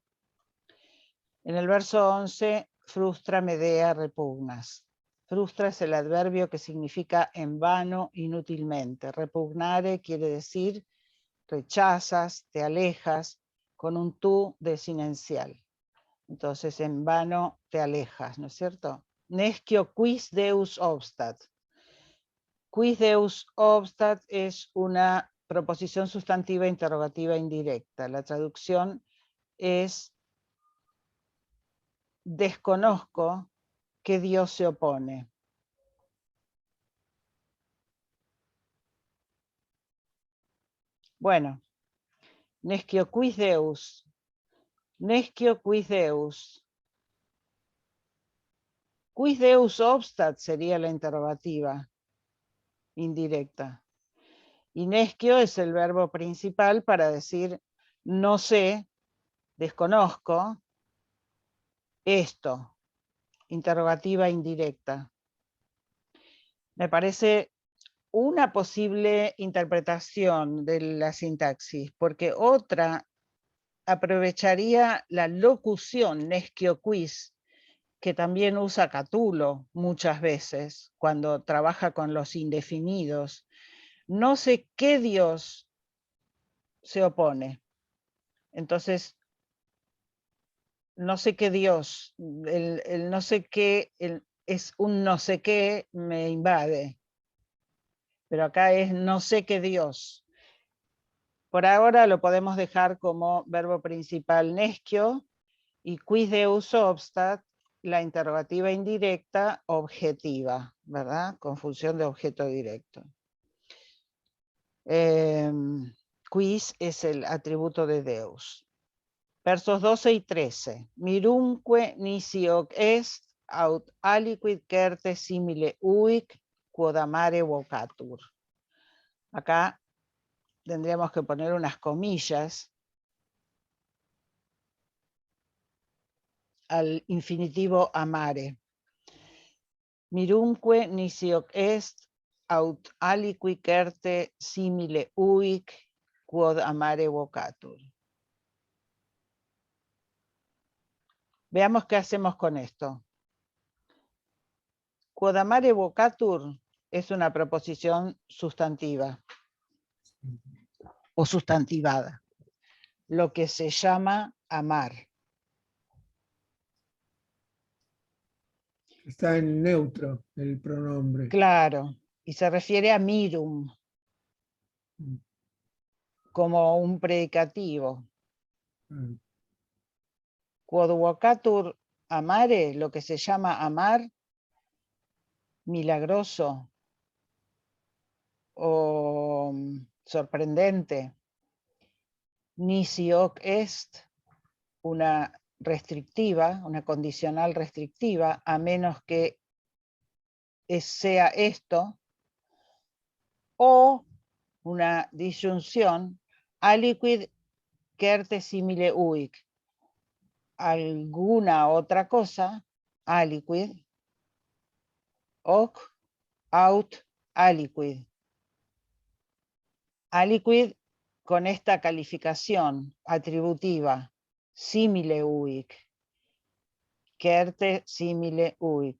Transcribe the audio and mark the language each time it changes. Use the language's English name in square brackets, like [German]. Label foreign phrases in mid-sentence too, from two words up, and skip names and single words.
[Spanish] En el verso 11, [Latin] frustra, Medea, repugnas. [Spanish] Frustra es el adverbio que significa en vano, inútilmente. Repugnare quiere decir rechazas, te alejas, con un tú desinencial. Entonces, en vano te alejas, ¿no es cierto? [Latin] Nescio quis Deus obstat. Quis Deus obstat [Spanish] es una proposición sustantiva interrogativa indirecta. La traducción es desconozco que Dios se opone. Bueno, [Latin] nescio quis Deus. Nescio quis Deus. Quis Deus obstat [Spanish] sería la interrogativa indirecta. Y nescio es el verbo principal para decir no sé, desconozco, esto, interrogativa indirecta. Me parece una posible interpretación de la sintaxis, porque otra aprovecharía la locución nescio quis, que también usa Catulo muchas veces cuando trabaja con los indefinidos. No sé qué Dios se opone. Entonces, no sé qué Dios, el no sé qué, es un no sé qué me invade. Pero acá es no sé qué Dios. Por ahora lo podemos dejar como verbo principal nescio y [Latin] quis Deus obstat, [Spanish] la interrogativa indirecta objetiva, ¿verdad? Con función de objeto directo. Quis es el atributo de Deus. Versos 12 y 13. [Latin] Mirumque nisi hoc est, aut aliquid certe simile uic, quod amare vocatur. [Spanish] Acá tendríamos que poner unas comillas al infinitivo amare. [Latin] Mirumque nisi hoc est, aut aliquid certe simile uic, quod amare vocatur. [Spanish] Veamos qué hacemos con esto. [Latin] Quod amare vocatur [Spanish] es una proposición sustantiva o sustantivada, lo que se llama amar. Está en neutro el pronombre. Claro, y se refiere a mirum, como un predicativo. [Latin] Quod vocatur amare, [Spanish] lo que se llama amar, milagroso o sorprendente, [Latin] nisi hoc est, [Spanish] una restrictiva, una condicional restrictiva, a menos que sea esto, o una disyunción, [Latin] aliquid certe simile uic, [Spanish] alguna otra cosa, [Latin] aliquid, hoc aut aliquid. Aliquid [Spanish] con esta calificación atributiva, [Latin] simile uic, certe simile uic.